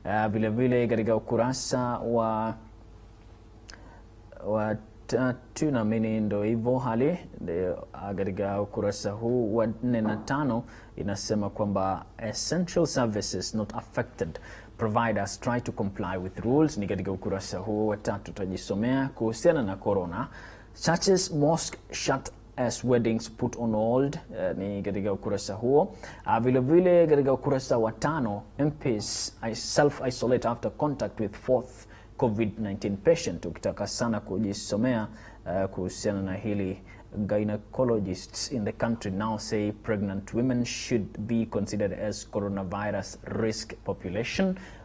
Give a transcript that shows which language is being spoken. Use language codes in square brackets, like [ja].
[sw] Vile katika ukurasa wa tatu na mimi ndo hivyo hali. Katika ukurasa huu wa 4 na 5 inasema kwamba [en] essential services not affected, providers try to comply with rules. [sw] Ni katika ukurasa huu wa 3 tutajisomea kuhusiana na corona. [en] Churches, mosque shut as weddings put on hold. [sw] Ni katika ukurasa huo. Vile katika ukurasa wa 5, [en] MPs self-isolate after contact with fourth COVID-19 patient. [sw] Ukitaka sana kujisomea kuhusiana na hili, [en] gynecologists in the country now say pregnant women should be considered as coronavirus risk population.